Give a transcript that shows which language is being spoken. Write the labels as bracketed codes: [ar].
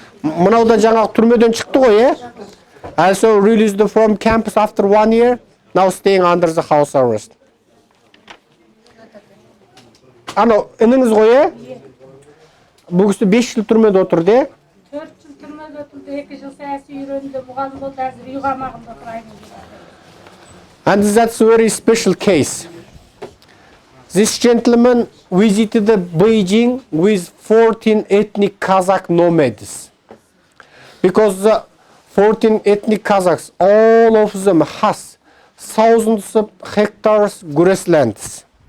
[kk] Мынау да жаңағы түрмеден шықты ғой, е? [en] Also released from campus after 1 year, now staying under the house arrest. [kk] Анау ініңіз ғой, е? Бұл кісі 5 жыл түрмеде отырды, е? 4 жыл түрмеде отырды, 2 жыл саяси үйренді, мұғалім болды, әзір үй қамағында тұрайын. [en] And that's a very special case. This gentleman visited Beijing with 14 ethnic Kazakh nomads. Because the 14 ethnic Kazakhs, all of them has thousands of hectares grasslands.